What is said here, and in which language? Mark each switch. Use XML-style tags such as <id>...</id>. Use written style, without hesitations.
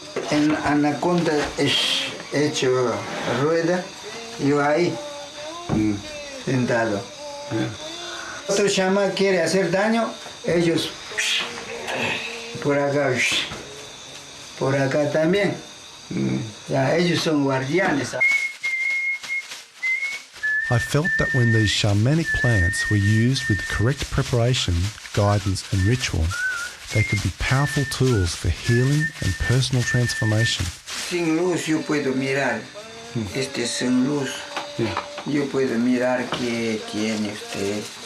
<es>En anaconda es hecho rueda, yo ahí sentado. Otro chamán quiere hacer daño, ellos por acá también. Ya, ellos son guardianes.</es> <en>I felt that when these shamanic plants were used with the correct preparation, guidance and ritual, they could be powerful tools for healing and personal transformation.</en> <es>Sin luz yo puedo mirar, sin luz, yo puedo mirar qué tiene usted,</es>